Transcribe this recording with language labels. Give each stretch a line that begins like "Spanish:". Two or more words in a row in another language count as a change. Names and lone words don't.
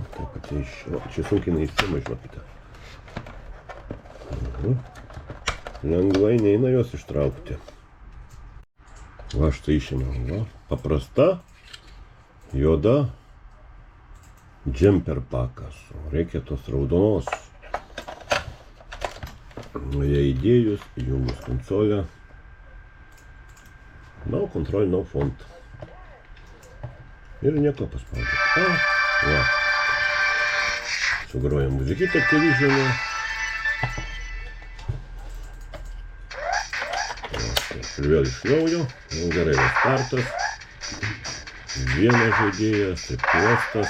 Lithuanian: Taip pat čia sunkiai neįsima, žinokite. Lengvai neina jos ištraukti. Va, štai išėmiau. Paprasta, juoda, džemper pakas. Reikia tos raudonos. Ją įdėjus, įjungus konsolę.
English: No control, no font.
Lithuanian: Ir nieko paspaudžiu. Va. Sugroja muzikytę Activision'e. Ir vėl iš naujo, jau gerai, va startas, vienas žaidėjas, taip klostas.